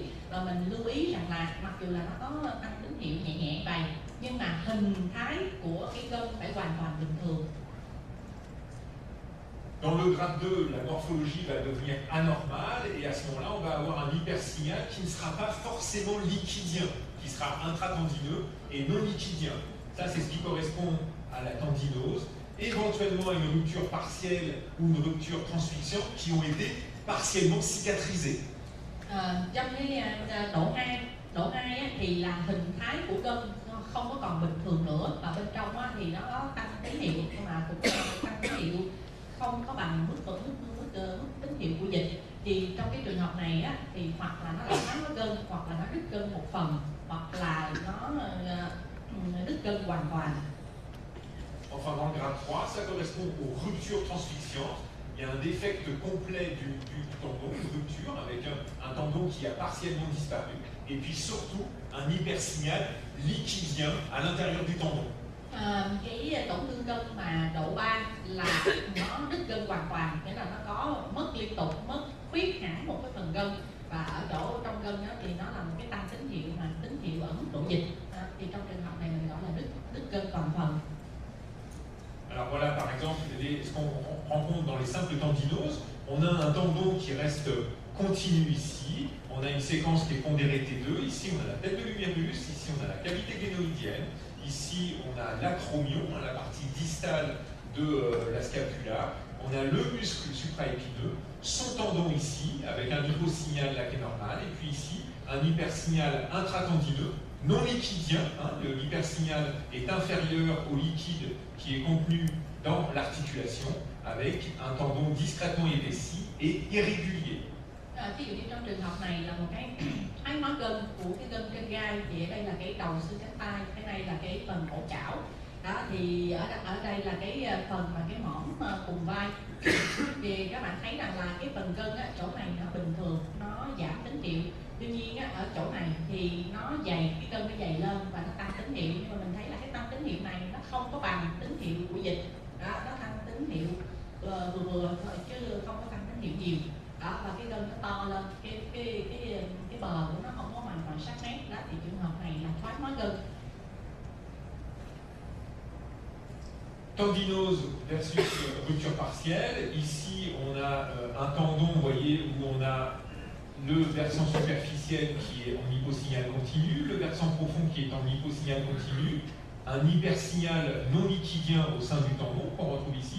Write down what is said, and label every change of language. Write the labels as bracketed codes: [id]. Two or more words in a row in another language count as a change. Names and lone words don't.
[vi] Và mình lưu ý rằng là mặc dù là nó có tăng tín hiệu nhẹ nhẹ vậy, nhưng mà hình thái của cái gân phải hoàn toàn bình thường. [fr] Dans le grade 2, la morphologie va devenir anormale et à ce moment-là, on va avoir un hypersignal qui ne sera pas forcément liquidien, qui sera intratendineux et non liquidien. Ça, c'est ce qui correspond à la tendinose, éventuellement à une rupture partielle ou une rupture transfixiante qui ont été partiellement cicatrisées. [vi] Trong cái độ 2 á, thì là hình thái của gân không có còn bình thường nữa, và bên trong á, thì nó có tăng tín hiệu, nhưng mà cũng tăng tín hiệu không có bằng mức tín hiệu của dịch. Thì trong cái trường hợp này á, thì hoặc là nó là thoái hóa gân, hoặc là nó đứt gân một phần, hoặc là nó đứt gân hoàn toàn. [fr] Enfin, dans le grade 3, ça correspond aux ruptures transfixiantes. Il y a un défect complet du tendon, une rupture avec un tendon qui a partiellement disparu. Et puis surtout, un hypersignal liquidien à l'intérieur du tendon. [vi] Cái tổn thương gân mà độ 3 là nó đứt gân hoàn toàn, nghĩa là nó có mất liên tục, mất khuyết hẳn một cái phần gân, và ở chỗ trong gân đó thì nó là một cái tăng tín hiệu mà tín hiệu ở mức độ dịch. Thì trong trường hợp này mình gọi là đứt gân toàn phần. [fr] Alors voilà par exemple ce qu'on rencontre dans les simples tendinoses. On a un tendon qui reste continu ici, on a une séquence qui est pondérée T2, ici on a la tête de l'humérus, ici on a la cavité glénoïdienne, ici on a l'acromion, la partie distale de la scapula, on a le muscle supraépineux, son tendon ici avec un hyposignal là qui est normal, et puis ici un hypersignal intratendineux non liquidien. L'hypersignal est inférieur au liquide qui est contenu dans l'articulation avec un tendon discrètement épaissi et irrégulier. [vi] Ví dụ như trong trường hợp này là một cái thoái hóa gân của cái gân trên gai, thì ở đây là cái đầu xương cánh tay, cái này là cái phần cổ chảo. Đó, thì ở đây là cái phần mà cái mỏm cùng vai. Thì các bạn thấy rằng là cái phần gân á, chỗ này nó bình thường, nó giảm tín hiệu. Tuy nhiên á, ở chỗ này thì nó dày, cái gân nó dày lên và nó tăng tín hiệu. Nhưng mà mình thấy là cái tăng tín hiệu này nó không có bằng tín hiệu của dịch. Đó, nó tăng tín hiệu vừa thôi chứ không có tăng tín hiệu nhiều. Đó, và cái gân nó to lên, cái bờ của nó không có hoàn toàn sắc nét. Đó, thì trường hợp này là thoái hóa gân. [fr] Tendinose versus rupture partielle. Ici, on a un tendon, vous voyez, où on a le versant superficiel qui est en hyposignal continu, le versant profond qui est en hyposignal continu, un hypersignal non liquidien au sein du tendon qu'on retrouve ici.